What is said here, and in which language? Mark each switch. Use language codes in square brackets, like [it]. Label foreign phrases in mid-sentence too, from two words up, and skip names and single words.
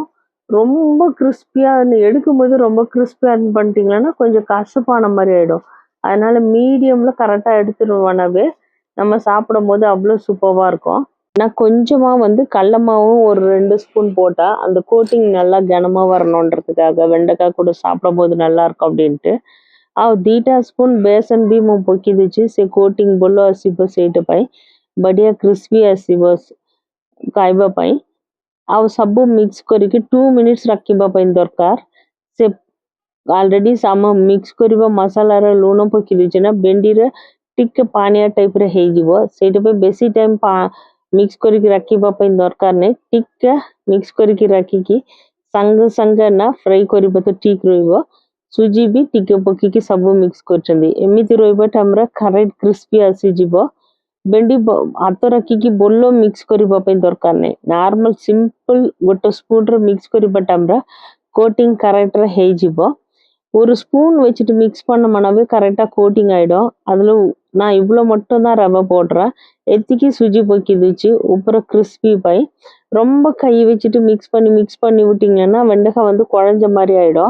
[ta] ரொம்ப கிறிஸ்பியா எடுக்கும்போது ரொம்ப கிறிஸ்பியா பண்ணிட்டீங்கன்னா கொஞ்சம் கசப்பான மாதிரி ஆயிடும். அதனால மீடியம்ல கரெக்டா எடுத்துருவானாவே நம்ம சாப்பிடும் போது அவ்வளோ சூப்பரா இருக்கும். நான் கொஞ்சமா வந்து கடல மாவும் ஒரு 2 ஸ்பூன் போட்டா அந்த கோட்டிங் நல்லா கனமா வரணுன்றதுக்காக வெண்டைக்காய் கூட சாப்பிடும்போது நல்லா இருக்கும் அப்படின்ட்டு. [or] ଆଉ 2ଟା ସ୍ପୁନ୍ ବେସନ ବି ମୁଁ ପକେଇ ଦେଇଛି। ସେ କୋଟିଂ ଭଲ ଆସିବ ସେଇଟା ପାଇଁ, ବଢିଆ କ୍ରିସ୍ପି ଆସିବ ଖାଇବା ପାଇଁ। ଆଉ ସବୁ ମିକ୍ସ କରିକି 2 ମିନିଟ୍ସ ରଖିବା ପାଇଁ ଦରକାର। ସେ ଅଲରେଡି ଆମ ମିକ୍ସ କରିବା ମସଲାର ଲୁଣ ପକେଇ ଦେଇଛି ନା, ଭେଣ୍ଡିରେ ଟିକେ ପାଣିଆ ଟାଇପ୍ର ହେଇଯିବ। ସେଇଟା ପାଇଁ ବେଶୀ ଟାଇମ୍ ମିକ୍ସ କରିକି ରଖିବା ପାଇଁ ଦରକାର ନାହିଁ। ଟିକେ ମିକ୍ସ କରିକି ରଖିକି ସାଙ୍ଗେ ସାଙ୍ଗେ ନା ଫ୍ରାଏ କରିବ ତ ଠିକ୍ ରହିବ। ସୁଜି ବି ଟିକେ ପକେଇକି ସବୁ ମିକ୍ସ କରିଛନ୍ତି। ଏମିତି ରହିବା ଟାଇମ୍ରେ କରେକ୍ଟ କ୍ରିସ୍ପି ଆସିଯିବ। ଭେଣ୍ଡି ହାତ ରଖିକି ଭଲ ମିକ୍ସ କରିବା ପାଇଁ ଦରକାର ନାହିଁ। [en] normal simple [ta] ଗୋଟେ ஸ்பூன்ல மிக்ஸ் କରିବା டைம்ல கோட்டிங் கரெக்டா ହେଇଯିବ। ஒரு ஸ்பூன் வச்சுட்டு மிக்ஸ் பண்ணோம்னாவே கரெக்டா கோட்டிங் ஆயிடும்। அதுல நான் இவ்வளோ மட்டும் தான் ரவை போடுறேன்। எத்திக்கு சுஜி பொக்கிடுச்சு அப்புறம் கிறிஸ்பி பை ரொம்ப கை வச்சுட்டு மிக்ஸ் பண்ணி விட்டீங்கன்னா வெண்டைக்காய் வந்து குழஞ்ச மாதிரி ஆயிடும்।